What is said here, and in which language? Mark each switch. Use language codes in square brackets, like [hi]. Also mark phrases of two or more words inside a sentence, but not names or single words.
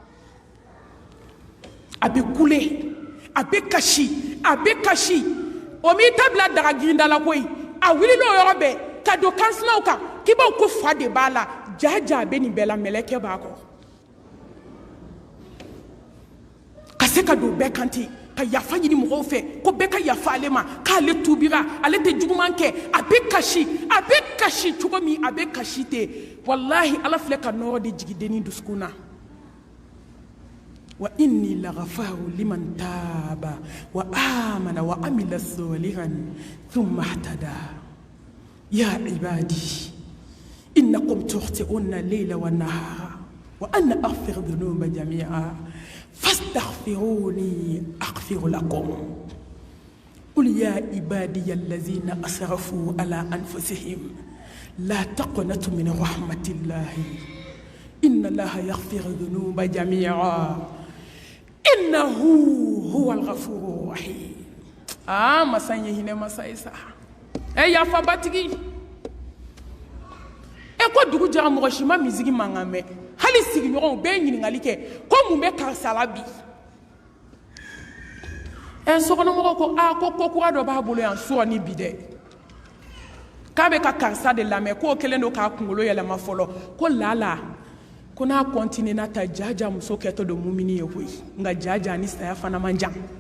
[bm] a bɛ kule a bɛ kasi a bɛ kasi o m'i ta bila daga girinda la koyi a wulila o yɔrɔ bɛɛ ka don kansinaw kan k'i b'aw ko fa de b'a la jaja a bɛ nin bɛɛ la mɛlɛkɛ b'a kɔ ka se ka don bɛɛ kan ten ka yafa ɲini mɔgɔw fɛ ko bɛɛ ka yafa ale ma k'ale tubira ale tɛ juguman kɛ a bɛ kasi cogo min a bɛ kasi ten walahi ala filɛ ka nɔrɔ de jigin dennin dusukun na [ar] وإني لغفار لمن تاب وآمن وعمل صالحا ثم اهتدى يا عبادي إنكم تخطئون الليل والنهار وأنا أغفر الذنوب جميعا فاستغفروني أغفر لكم قل يا عبادي الذين أسرفوا على أنفسهم لا تقنطوا من رحمة الله إن الله يغفر الذنوب جميعا إنه هو الغفور الرحيم مسانيه هنا مسايسا يا فباتيجي [bm] ko dugu jara mɔgɔ si ma misigi mankan mɛn hali sigiɲɔgɔnw bɛɛ ɲininkali kɛ ko mun bɛ karisa la bi sokɔnɔmɔgɔw ko ko kura dɔ b'a bolo yan sɔrɔ ni bi dɛ k'a bɛ ka karisa de lamɛn k'o kɛlen don k'a kunkolo yɛlɛma fɔlɔ ko lala ko n'a kɔntinena ta jaja muso kɛtɔ don mumini ye koyi nka jaja ni saya fana man jan